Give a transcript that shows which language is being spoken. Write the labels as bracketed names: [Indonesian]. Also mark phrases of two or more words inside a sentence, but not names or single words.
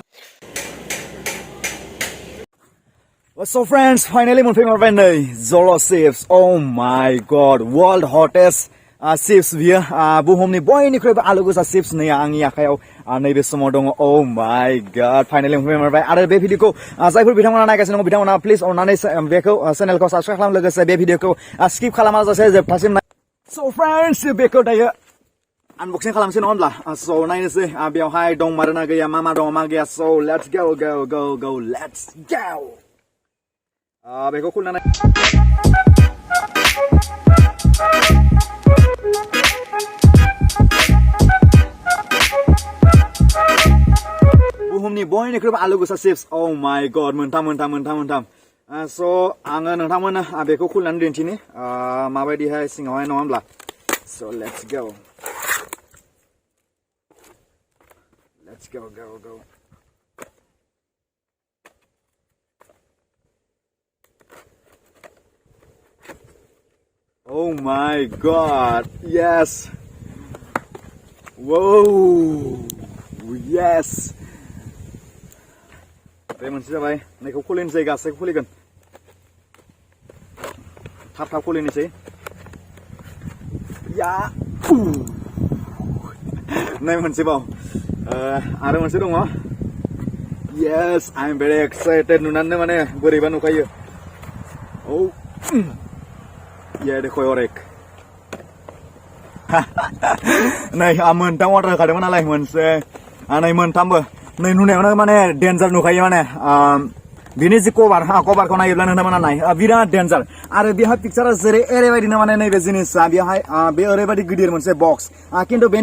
[English] So friends, finally [Bodo] मोनफैमारबाय नै [English] JOLOCHIP oh my god world hottest [Bodo] चिप्स बियो बुहुमनि बयनिख्रुइबो आलु गोसा चिप्स नै आंनि आखायाव नैबे समाव दङ [English] oh my god [Bodo] फाइनालि मोनफैमारबाय आरो बे भिडिअखौ जायफोर बिथांमोना नायगासिनो दङ बिथांमोना प्लिज अननानै बेखौ चेनेलखौ साबस्क्राइब खालाम लोगोसे बे भिडिअखौ स्किप खालामाजासे जोबथासिम [English] so friends [Bodo] बेखौ दायो आनबक्सिं खालामसै नङा होनब्ला so नायनोसै बेवहाय दं मारोना गैया मा दङ मा गैया so [English] let's go let's go [Bodo] बेखौ खुलिनानै बुहुमनि बयनिख्रुइबो आलु गोसा चिप्स oh [English] my god [Bodo] मोनथाम so आङो नोंथांमोननो बेखौ खुलिनानै दिन्थिनि माबायदिहाय सिङावहाय नङा होनब्ला so [English] let's go oh my god yes whoa yes [Bodo] बे मोनसे जाबाय नैखौ खुलिनोसै गासैखौ खुलिगोन थाब खुलिनोसै या नै मोनसेबाव आरो मोनसे दङ [English] yes I am very excited [Bodo] नुनानै माने बोरैबा नुखायो [English] oh yeah [Hindi] देखो और एक [Bodo] नै मोनथाम अर्डार होखादोंमोन नालाय मोनसे नै मोनथामबो नै नुनायावनो माने डेन्जार नुखायो माने बिनि जि कभारखौ नायोब्ला नोंथांमोना नाय बिराद डेन्जार आरो बेहा पिक्चारा जेरै ओरैबायदिनो माने नैबे जिनिसा बेहाय बे ओरैबायदि गिदिर मोनसे बक्स किन्तु बेनि